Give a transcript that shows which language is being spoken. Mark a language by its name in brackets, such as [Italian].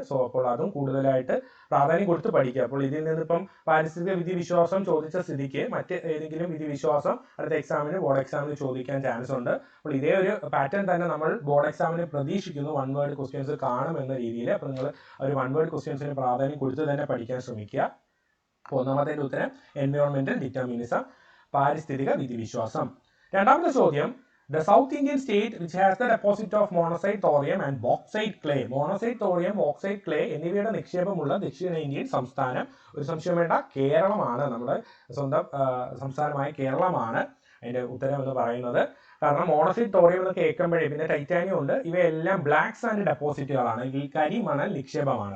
[Malayalam] So അപ്പോൾ അതും കൂടുതലായിട്ട് പ്രാധാന്യം കൊടുത്ത് പഠിക്കുക. അപ്പോൾ ഇതിൽ നിന്നിപ്പം പാരിസ്ഥിതിക വിധി വിശ്വാസം ചോദിച്ച സ്ഥിതിക്ക് മറ്റ് ഏതെങ്കിലും വിധി വിശ്വാസം അടുത്ത എക്സാമിന് ബോർഡ് എക്സാമിന് ചോദിക്കാൻ ചാൻസ് ഉണ്ട്. അപ്പോൾ ഇതേ ഒരു പാറ്റേൺ തന്നെ നമ്മൾ ബോർഡ് എക്സാമിന് പ്രതീക്ഷിക്കുന്നു. വൺ വേർഡ് ക്വസ്റ്റ്യൻസ് കാണും എന്ന രീതിയിൽ. അപ്പോൾ നിങ്ങൾ ഒരു വൺ വേർഡ് ക്വസ്റ്റ്യൻസിന് പ്രാധാന്യം കൊടുത്ത് തന്നെ പഠിക്കാൻ ശ്രമിക്കുക. അപ്പോൾ ഒന്നാമത്തെ ഉത്തരം എൻവയോൺമെന്റൽ ഡിറ്റർമിനിസം, പാരിസ്ഥിതിക വിധിവിശ്വാസം. രണ്ടാമത്തെ ചോദ്യം, [English] the South Indian state which has the deposit of monazite, thorium and bauxite clay. [Malayalam] monazite, thorium, bauxite clay എന്നിവയുടെ നിക്ഷേപമുള്ള ദക്ഷിണേന്ത്യൻ സംസ്ഥാനം ഒരു സംശയം വേണ്ട കേരളമാണ്. നമ്മുടെ സ്വന്തം സംസ്ഥാനമായ കേരളമാണ് അതിന്റെ ഉത്തരം എന്ന് പറയുന്നത്. കാരണം മോണസൈറ്റ്, തോറിയം എന്ന് കേൾക്കുമ്പോഴേ പിന്നെ ടൈറ്റാനിയം ഉണ്ട്, ഇവയെല്ലാം ബ്ലാക്ക് സാൻഡ് ഡെപ്പോസിറ്റുകളാണ്, ഈ കരിമണൽ നിക്ഷേപമാണ്.